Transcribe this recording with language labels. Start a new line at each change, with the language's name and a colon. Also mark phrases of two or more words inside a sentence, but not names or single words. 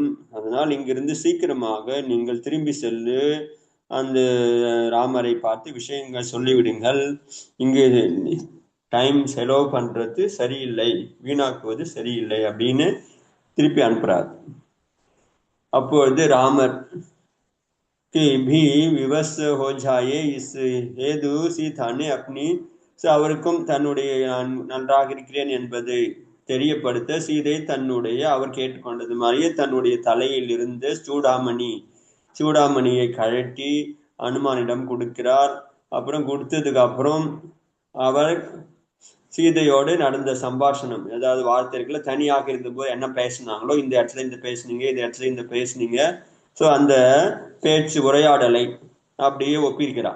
Tamil: அதனால் இங்கிருந்து சீக்கிரமாக நீங்கள் திரும்பி செல்லு, அந்த ராமரை பார்த்து விஷயங்கள் சொல்லிவிடுங்கள். இங்கு டைம் செலவு பண்றது சரியில்லை, வீணாக்குவது சரியில்லை அப்படின்னு திருப்பி அனுப்புறார். அப்பொழுது ராமர்
Hindi: भी विवश हो जाए इस हेतु सीता ने अपनी
Tamil: அவருக்கும் தன்னுடைய நான் நன்றாக இருக்கிறேன் என்பதை தெரியப்படுத்த சீதை தன்னுடைய அவர் கேட்டுக்கொண்டது மாதிரியே தன்னுடைய தலையில் இருந்து சூடாமணியை கழட்டி அனுமானிடம் கொடுக்கிறார். அப்புறம் கொடுத்ததுக்கு அப்புறம் அவர் சீதையோடு நடந்த சம்பாஷணம், ஏதாவது வார்த்தைகளை தனியாக இருந்தபோது என்ன பேசினாங்களோ, இந்த இடத்துல இந்த பேசுனீங்க, இந்த இடத்துல இந்த பேசுனீங்க, ஸோ அந்த பேச்சு உரையாடலை அப்படியே ஒப்பிருக்கிறார்.